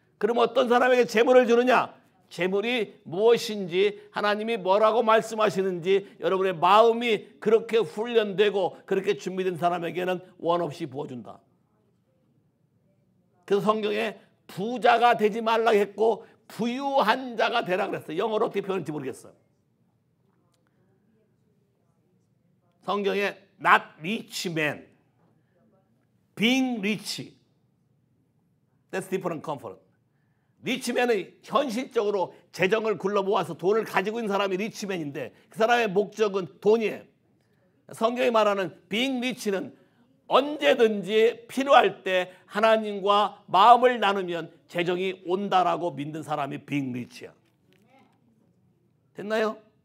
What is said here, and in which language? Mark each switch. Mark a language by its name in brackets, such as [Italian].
[Korean] 그럼 어떤 사람에게 재물을 주느냐? 재물이 무엇인지 하나님이 뭐라고 말씀하시는지 여러분의 마음이 그렇게 훈련되고 그렇게 준비된 사람에게는 원 없이 부어준다. 그래서 성경에 부자가 되지 말라고 했고 부유한 자가 되라 그랬어요. 영어로 어떻게 표현할지 모르겠어요. 성경에 [English] not rich man, being rich. That's different comfort. [Korean] 리치맨은 현실적으로 재정을 굴러 모아서 돈을 가지고 있는 사람이 리치맨인데 그 사람의 목적은 돈이에요. 성경이 말하는 [English] being rich [Korean] 는 언제든지 필요할 때 하나님과 마음을 나누면 재정이 온다라고 믿는 사람이 being rich야. 됐나요?